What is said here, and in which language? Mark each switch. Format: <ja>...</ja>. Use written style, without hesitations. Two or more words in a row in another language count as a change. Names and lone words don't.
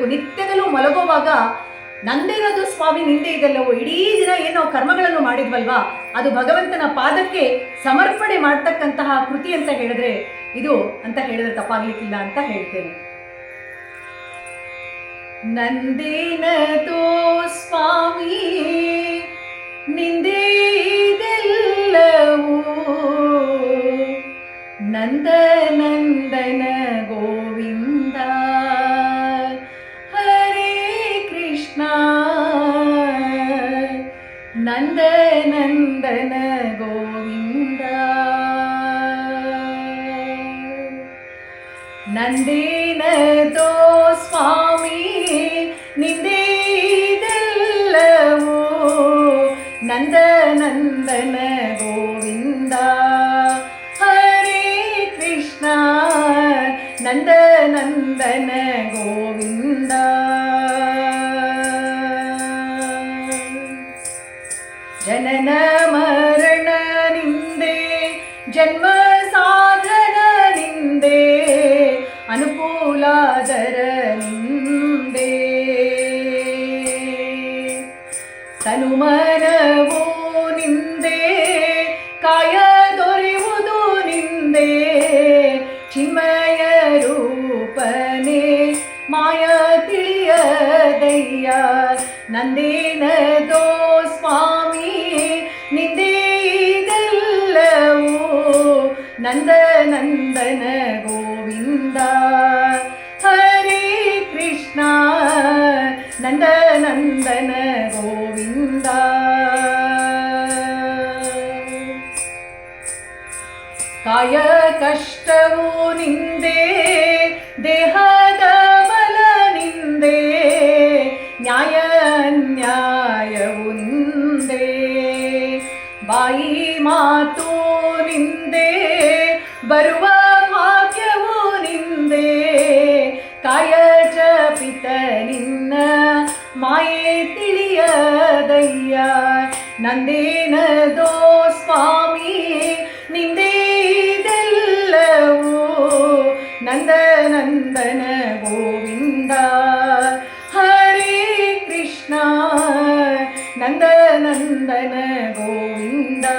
<kn>ನಿತ್ಯದಲ್ಲೂ ಮಲಗುವಾಗ ನಂದೇನದು ಸ್ವಾಮಿ ನಿಂದೆ ಇದೆಲ್ಲವೋ, ಇಡೀ ದಿನ ಏನು ನಾವು ಕರ್ಮಗಳನ್ನು ಮಾಡಿದ್ವಲ್ವಾ ಅದು ಭಗವಂತನ ಪಾದಕ್ಕೆ ಸಮರ್ಪಣೆ ಮಾಡ್ತಕ್ಕಂತಹ ಕೃತಿ ಅಂತ ಹೇಳಿದ್ರೆ ಇದು ಅಂತ ಹೇಳಿದ್ರೆ ತಪ್ಪಾಗ್ಲಿಕ್ಕಿಲ್ಲ ಅಂತ ಹೇಳ್ತೇನೆ. ನಂದೇನದೋ ಸ್ವಾಮಿ ನಿಂದೆ ಇದೆಲ್ಲವೋ ನಂದ ನಂದನ ಗೋವಿಂದ. ಹರೇ ಕೃಷ್ಣ ನಂದ ನಂದನ ಗೋವಿಂದ. ನಂದೇನದೋ ಸ್ವಾಮಿ ನಿಂದೆ ಇದೆಲ್ಲವೋ ನಂದ ನಂದನ ಗೋವಿಂದ. ಹರೇ ಕೃಷ್ಣ ನಂದ ನಂದನ ಗೋವಿಂದ. ಜನನ ಮರಣ ನಿಂದೆ, ಜನ್ಮ ಸಾಧನ ನಿಂದೆ, ಅನುಕೂಲಾದರ ನಿಂದೆ. ತನುಮನವೋ ನಿಂದೆ, ಕಾಯ ದೊರೆಯುವುದು ನಿಂದೆ, ಚಿನ್ಮಯ ರೂಪನೆ ಮಾಯ ತಿಳಿಯದಯ್ಯ. ನಂದೇನದೋ ಸ್ವಾಮಿ ನಿಂದೆ ಇದೆಲ್ಲವೋ ನಂದ ನಂದನ ಗೋವಿಂದ. ಹರೇ ಕೃಷ್ಣ ನಂದ ನಂದನ ಗೋವಿಂದ. ಕಾಯ ಕಷ್ಟವು ನಿಂದೆ, ದೇಹದ ಬಲ ನಿಂದೆ, ನ್ಯಾಯ ಅನ್ಯಾಯವು ನಿಂದೆ. ಬಾಯಿ ಮಾತು ನಿಂದೆ, ಬರುವ ಭಾಗ್ಯವು ನಿಂದೆ, ಕಾಯ ಜಪಿತ ನಿನ್ನ ಮಾಯೆ ತಿಳಿಯದಯ್ಯ. ನಂದೇನದೋ ಸ್ವಾಮಿ ನಿಂದೆ ಇದೆಲ್ಲವೋ ನಂದ ನಂದನ ಗೋವಿಂದ. ಹರೇ ಕೃಷ್ಣ ನಂದ ನಂದನ ಗೋವಿಂದ.</kn>